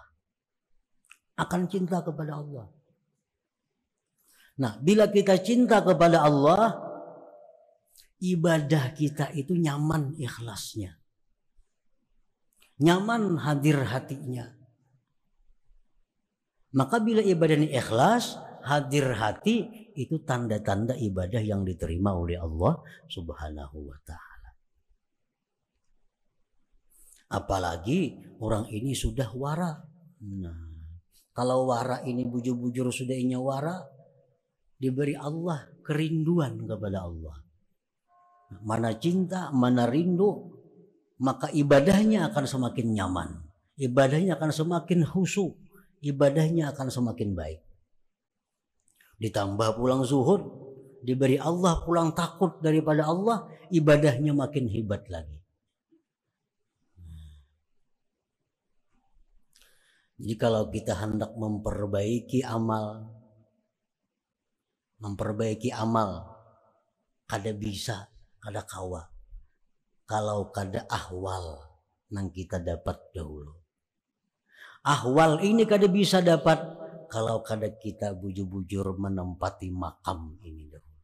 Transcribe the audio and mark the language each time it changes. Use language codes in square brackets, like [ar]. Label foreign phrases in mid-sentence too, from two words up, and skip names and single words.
[id] Akan cinta kepada Allah. Nah, bila kita cinta kepada Allah, ibadah kita itu nyaman ikhlasnya. Nyaman hadir hatinya. Maka bila ibadahnya ikhlas, hadir hati, itu tanda-tanda ibadah yang diterima oleh Allah [ar] سبحانه وتعالى. [id] Apalagi orang ini sudah wara. [bjn] Nah, kalau wara ini bujur-bujur sudah inya wara, diberi Allah kerinduan kepada Allah. [id] Mana cinta, mana rindu, maka ibadahnya akan semakin nyaman. Ibadahnya akan semakin khusyuk. Ibadahnya akan semakin baik. [bjn] Ditambah pulang zuhud, diberi Allah pulang takut daripada Allah, ibadahnya makin hebat lagi. [id] Jadi kalau kita hendak memperbaiki amal, [bjn] kada bisa, kada kawa. Kalau kada ahwal nang kita dapat dahulu. Ahwal ini kada bisa dapat kalau kada kita bujur-bujur menempati makam ini dahulu.